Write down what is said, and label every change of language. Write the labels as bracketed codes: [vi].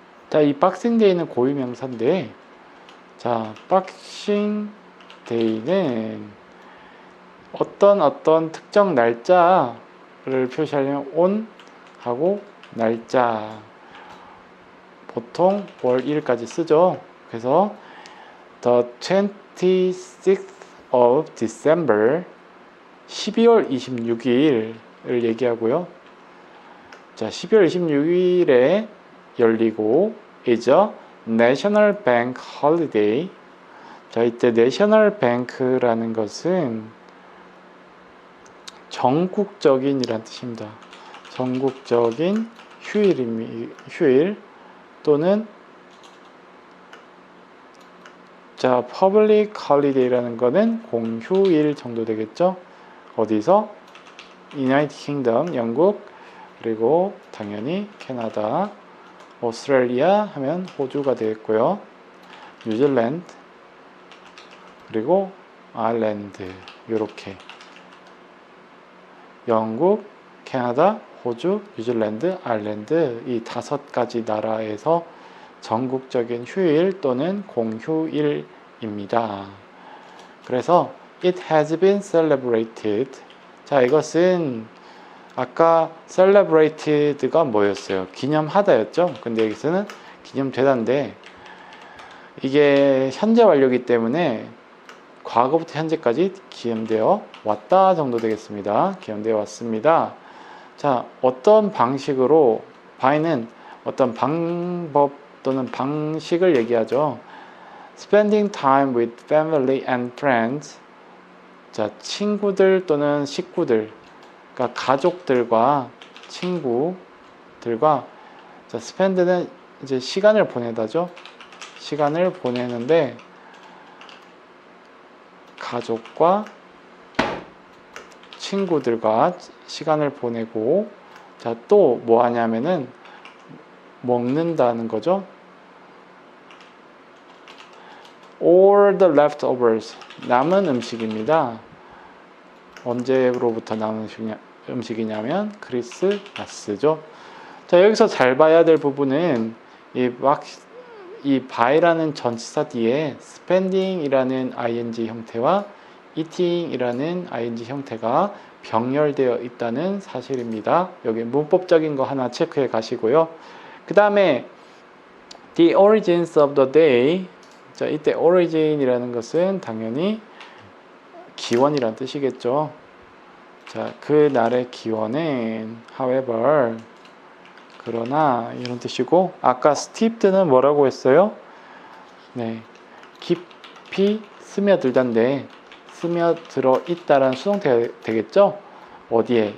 [ko] 자, 이 Boxing Day는 고유명사인데, 자, Boxing Day는 어떤 특정 날짜를 표시하려면 on 하고 날짜 보통 월 1일까지 쓰죠. 그래서 [en] the 26th of December [ko] 12월 26일을 얘기하고요. 자, 12월 26일에 열리고 [en] is a National Bank Holiday. [ko] 자, 이때 National Bank라는 것은 전국적인이란 뜻입니다. 전국적인 휴일 또는 자, Public Holiday라는 것은 공휴일 정도 되겠죠. 어디서? United Kingdom, 영국, 그리고 당연히 캐나다, 오스트레일리아 하면 호주가 되겠고요. 뉴질랜드, 그리고 아일랜드, 이렇게 영국, 캐나다, 호주, 뉴질랜드, 아일랜드 이 5가지 나라에서 전국적인 휴일 또는 공휴일입니다. 그래서 [en] it has been celebrated. [ko] 자, 이것은 아까 celebrated가 뭐였어요? 기념하다였죠? 근데 여기서는 기념되다인데 이게 현재 완료이기 때문에 과거부터 현재까지 기념되어 왔다 정도 되겠습니다. 기원되어 왔습니다. 자, 어떤 방식으로 buy는 어떤 방법 또는 방식을 얘기하죠. [en] Spending time with family and friends. [ko] 자, 친구들 또는 식구들, 그러니까 가족들과 친구들과, 자, spend는 이제 시간을 보내다죠. 시간을 보내는데 가족과 친구들과 시간을 보내고, 자, 또 뭐 하냐면은 먹는다는 거죠. [en] All the leftovers, [ko] 남은 음식입니다. 언제로부터 남은 음식이냐면 크리스마스죠. 자, 여기서 잘 봐야 될 부분은 이 buy라는 전치사 뒤에 spending이라는 ing 형태와 eating이라는 ing 형태가 병렬되어 있다는 사실입니다. 여기 문법적인 거 하나 체크해 가시고요. 그 다음에 [en] the origins of the day. [ko] 자, 이때 origin이라는 것은 당연히 기원이란 뜻이겠죠. 자, 그 날의 기원은 however, 그러나 이런 뜻이고, 아까 steeped는 뭐라고 했어요? 네, 깊이 스며들다인데 스며들어 있다라는 수동태가 되겠죠. 어디에?